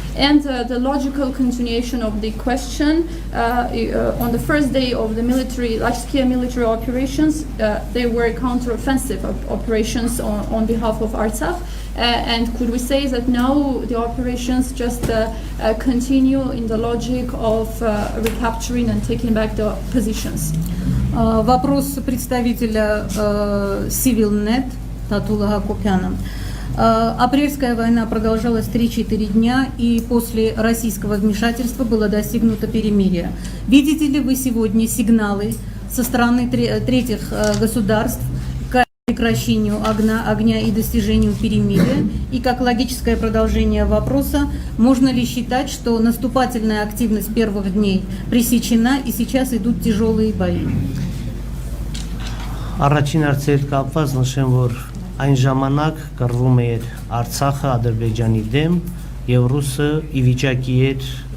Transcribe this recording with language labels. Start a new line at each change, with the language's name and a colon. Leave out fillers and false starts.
English: And the logical continuation of the question, on the first day of the large-scale military operations, they were counter-offensive operations on behalf of Artsakh. And could we say that now the operations just continue in the logic of recapturing and taking back the positions?
Russian: Вопрос представителя CivilNet Татула Хакопяна. Апрельская война продолжалась 3-4 дня, и после российского вмешательства было достигнуто перемирие. Видите ли вы сегодня сигналы со стороны третьих государств к прекращению огня и достижению перемирия? И как логическое продолжение вопроса, можно ли считать, что наступательная активность первых дней пресечена и сейчас идут тяжелые бои?
Armenian: Առաջին հարցեր կապված նշեմ, որ այն ժամանակ կռվում էր Արցախը Ադրբեջանի դեմ եւ ռուսը ի վիճակի էր